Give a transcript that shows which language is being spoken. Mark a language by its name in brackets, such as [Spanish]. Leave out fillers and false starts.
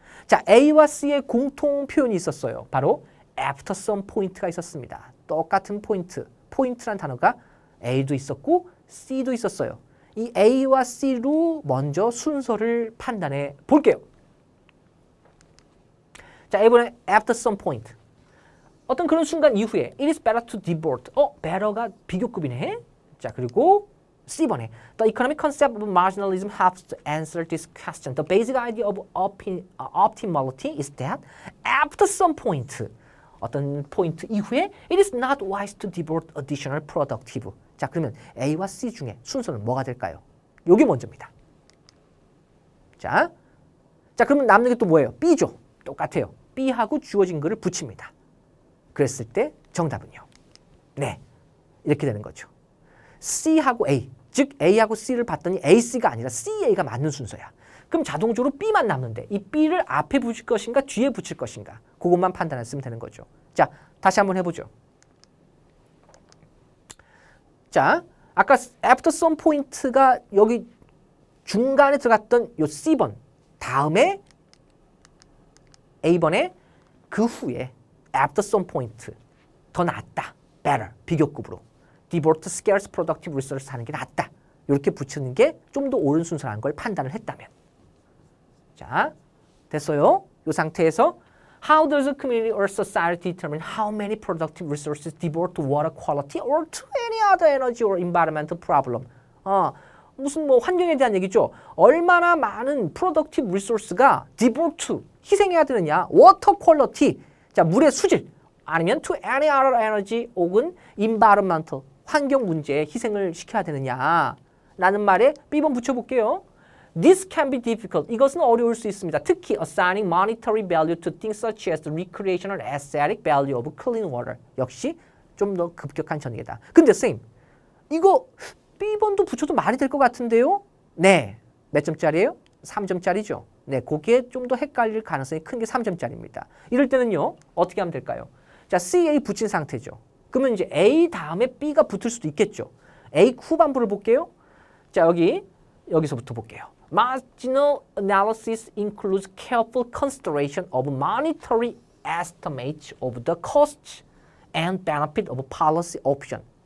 [Korean] 자, A와 C의 공통 표현이 있었어요. 바로 [English] after some point [Korean] 가 있었습니다. 똑같은 포인트란 단어가 A도 있었고 C도 있었어요. 이 A와 C로 먼저 순서를 판단해 볼게요. 자, A번에 [English] after some point. [Korean] 어떤 그런 순간 이후에 [English] it is better to devote. [Korean] better가 비교급이네. 자, 그리고 C번에 [English] the economic concept of marginalism helps to answer this question. The basic idea of optimality is that after some point, [Korean] 어떤 포인트 이후에 [English] it is not wise to devote additional productive. [Korean] 자, 그러면 A와 C 중에 순서는 뭐가 될까요? 요게 먼저입니다. 자, 그러면 남는 게 또 뭐예요? B죠. 똑같아요. B하고 주어진 글을 붙입니다. 그랬을 때 정답은요. 네, 이렇게 되는 거죠. C하고 A, 즉 A하고 C를 봤더니 AC가 아니라 CA가 맞는 순서야. 그럼 자동적으로 B만 남는데 이 B를 앞에 붙일 것인가 뒤에 붙일 것인가 그것만 판단했으면 되는 거죠. 자, 다시 한번 해보죠. 자, 아까 [English] after some point [Korean] 가 여기 중간에 들어갔던 요 C번 다음에 A번에 그 후에 after some point 더 낫다. better. 비교급으로. [English] devote scarce productive resource 하는 게 낫다. [Korean] 이렇게 붙이는 게 좀 더 옳은 순서라는 걸 판단을 했다면. 자, 됐어요? [English] 이 상태에서 How does a community or society determine how many productive resources devote to water quality or to any other energy or environmental problem? [Korean] 무슨 뭐 환경에 대한 얘기죠. 얼마나 많은 productive resource가 devote to, 희생해야 되느냐. water quality, 자 물의 수질, 아니면 [English] to any other energy [Korean] 혹은 environmental, 환경 문제에 희생을 시켜야 되느냐. 라는 말에 B번 붙여볼게요. [English] This can be difficult. [Korean] 이것은 어려울 수 있습니다. 특히 [English] assigning monetary value to things such as the recreational aesthetic value of clean water. [Korean] 역시 좀 더 급격한 전개다. 근데 쌤, 이거 B번도 붙여도 말이 될 것 같은데요? 네. 몇 점짜리예요? 3점짜리죠. 네, 거기에 좀 더 헷갈릴 가능성이 큰 게 3점짜리입니다. 이럴 때는요, 어떻게 하면 될까요? 자, CA 붙인 상태죠. 그러면 이제 A 다음에 B가 붙을 수도 있겠죠. A 후반부를 볼게요. 자, 여기서부터 볼게요. [English] Marginal analysis includes careful consideration of monetary estimates of the costs and benefit of policy option.